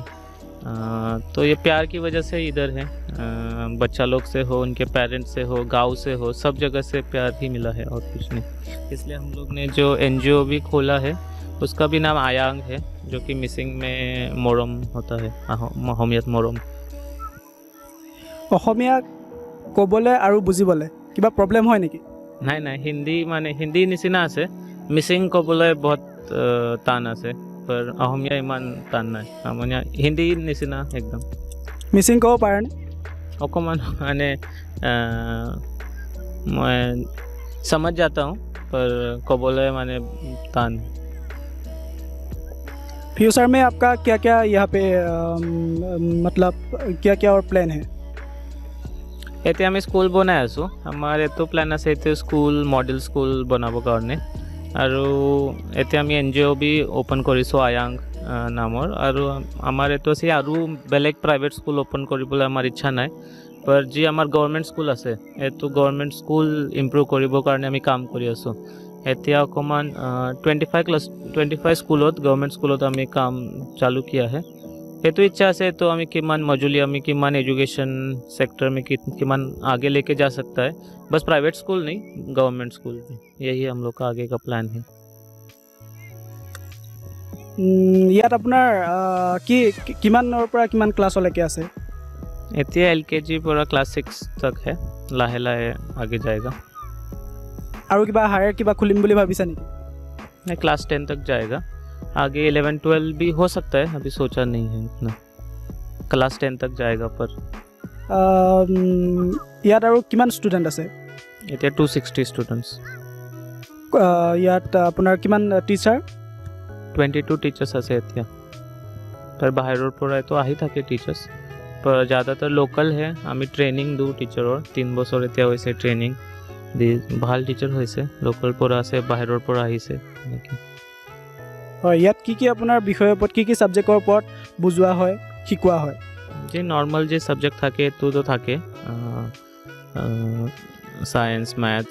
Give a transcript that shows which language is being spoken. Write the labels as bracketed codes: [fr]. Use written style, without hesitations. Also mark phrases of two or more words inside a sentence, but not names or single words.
[hi] तो ये प्यार की वजह से इधर है। बच्चा लोग से हो, उनके पेरेंट्स से हो, गांव से हो, सब जगह से प्यार ही मिला है और कुछ नहीं। इसलिए हम लोग ने जो NGO भी खोला है उसका भी नाम आयांग है, जो कि मिसिंग में मोरम होता है, [as] অসমীয়াত मोरम। অসমীয়া ক'বলৈ আৰু বুজিবলৈ কিবা প্ৰব্লেম হয় নেকি? নাই, হিন্দী মানে হিন্দী নিচিনা আছে, মিচিং ক'বলৈ বহুত টান আছে, पर অসমীয়া ইমান টান নাই। অসমীয়া হিন্দী নিচিনা একদম। মিচিং ক'ব পাৰেনে? অকণমান মানে [hi] मैं समझ जाता हूँ, पर [as] ক'বলৈ মানে টান। [hi] फ्यूचर में आपका क्या क्या यहाँ पे मतलब क्या क्या और प्लान है? [as] এতিয়া আমি স্কুল বনাই আছোঁ। আমাৰ এইটো প্লেন আছে এতিয়া স্কুল [en] model school [as] বনাবৰ কাৰণে। আৰু এতিয়া আমি NGO বি অ'পন কৰিছোঁ আয়াং নামৰ। আৰু আমাৰ এইটো আছে আৰু বেলেগ [en] private school [as] অ'পন কৰিবলৈ আমাৰ ইচ্ছা নাই, पर যি আমাৰ [en] government school [as] আছে এইটো [en] government school [as] ইম্প্ৰুভ কৰিবৰ কাৰণে আমি কাম কৰি আছোঁ। এতিয়া অকণমান 25 স্কুলত গভৰ্ণমেণ্ট স্কুলত আমি কাম চালু [hi] किया है। [as] এইটো ইচ্ছা আছে তো আমি কিমান মজুলি আমি কিমান [hi] एजुकेशन सेक्टर में किमान आगे लेके जा सकता है। बस [en] private school [hi] नहीं, [en] government school [hi] भी। यही हम लोग का आगे का प्लान है। [as] ইয়াত আপোনাৰ কিমানৰ পৰা কিমান ক্লাছলৈকে আছে? এতিয়া LKG পৰা ক্লাছ 6 [hi] तक है, [as] লাহে লাহে [hi] आगे जाएगा। [as] আৰু কিবা হায়াৰ কিবা খুলিম বুলি ভাবিছা নেকি? [hi] नहीं, क्लास 10 तक जाएगा। आगे 11-12 भी हो सकता है, अभी सोचा नहीं है इतना। क्लास 10 तक जाएगा। पर [as] ইয়াত আৰু কিমান ষ্টুডেণ্ট আছে? এতিয়া 260 ষ্টুডেণ্টছ। ইয়াত আপোনাৰ কিমান টিচাৰ? 22 টিচাৰ্ছ আছে এতিয়া। पर বাহিৰৰ পৰাতো আহি থাকে টিচাৰ্ছ, [hi] पर ज़्यादातर लोकल है। [as] আমি ট্ৰেইনিং দিওঁ টিচাৰৰ, 3 বছৰ এতিয়া হৈছে ট্ৰেইনিং দি, ভাল টিচাৰ হৈছে। লোকেল পৰা আছে, বাহিৰৰ পৰা আহিছে এনেকৈ। হয়, ইয়াত কি আপোনাৰ বিষয়ৰ ওপৰত কি ছাবজেক্টৰ ওপৰত বুজোৱা হয়, শিকোৱা হয়? যে নৰ্মেল যে ছাবজেক্ট থাকে এইটোতো থাকে, [en] science maths.